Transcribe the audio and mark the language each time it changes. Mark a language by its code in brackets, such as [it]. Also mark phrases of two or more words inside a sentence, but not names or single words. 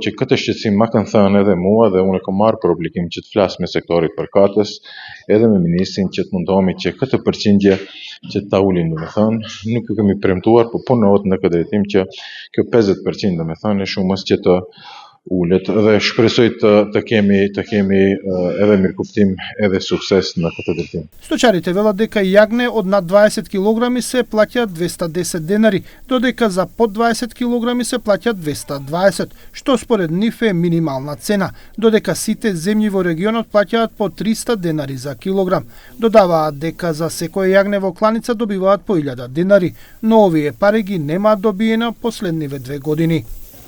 [sq] që këtë shqetësim ma kanë thënë edhe mua dhe unë e kom marrë për obligim që të flasë me sektorit përkatës, edhe me ministrin që të mundohemi që këtë përqindje që ta ulin, dhe me thënë, nuk ju kemi premtuar, po punohet në këtë drejtim që kjo 50% dhe me thënë e shumës që të ullet dhe shpresoj të kemi edhe mirëkuptim edhe sukses në këtë drejtim. [mk] Сточарите велат дека јагне од над 20 кг се плаќаат 210 денари, додека за под 20 кг се плаќаат 220, што според нив е минимална цена, додека сите земји во регионот плаќаат по 300 денари за килограм. Додаваат дека за секој јагне во кланица добиваат по 1000 денари, но овие пари ги немаат добиена последниве 2 години.